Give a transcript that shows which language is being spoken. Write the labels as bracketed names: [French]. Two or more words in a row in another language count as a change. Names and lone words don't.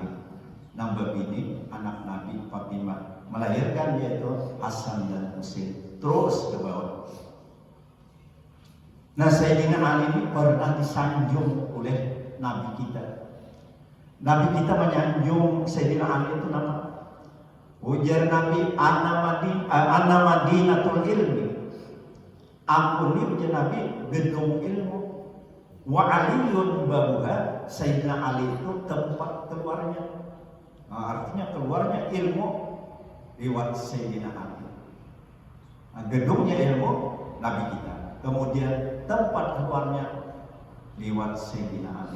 [Banjar] Nambah ini anak Nabi Fatimah melahirkan yaitu Hasan dan Husain terus ke bawah. Nah Sayyidina Ali ini pernah disanjung oleh Nabi kita. Nabi kita menyanjung Sayyidina Ali itu nama ujar Nabi [Arabic] أنا مدينة العلم. [Banjar] Aku ini ujar Nabi gedung ilmu. [Arabic] وعلي بابها, [Banjar] Sayyidina Ali itu tempat keluarnya. Artinya keluarnya ilmu lewat Sayyidina Ali. Gedungnya ilmu Nabi kita. Kemudian tempat keluarnya lewat Sayyidina Ali.